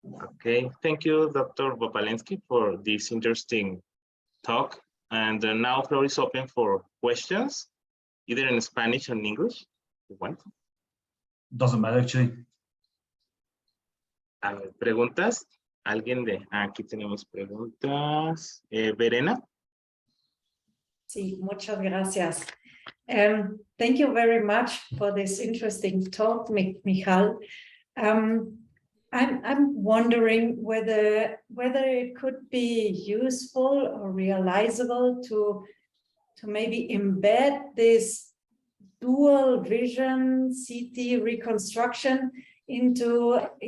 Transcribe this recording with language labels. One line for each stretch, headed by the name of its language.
English: Okay, thank you, Dr. Vopálenský, for this interesting talk. And now floor is open for questions, either in Spanish or in English, if you want. Doesn't matter, actually.
Spanish: ¿Preguntas? ¿Alguien de aquí tenemos preguntas? Verena. Sí, muchas gracias.
English: Thank you very much for this interesting talk, Michal. I'm wondering whether it could be useful or realizable to maybe embed this dual vision CT reconstruction into